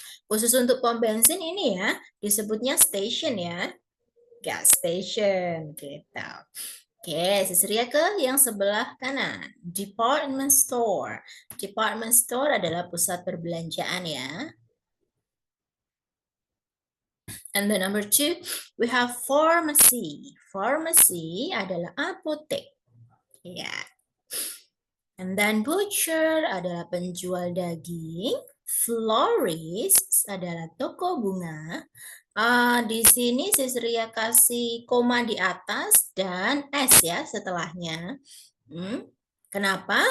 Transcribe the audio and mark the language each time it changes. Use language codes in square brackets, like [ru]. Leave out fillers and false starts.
[id] Khusus untuk pom bensin ini ya, disebutnya station ya. Gas station gitu. Oke, Sis Ria ke yang sebelah kanan. Department store. Department store adalah pusat perbelanjaan ya. [en] And the number 2, we have pharmacy. [id] Pharmacy adalah apotek. Ya. [en] And then [id] butcher adalah penjual daging. Florist adalah toko bunga. Di sini Sis Ria kasih koma di atas dan S ya setelahnya. Kenapa?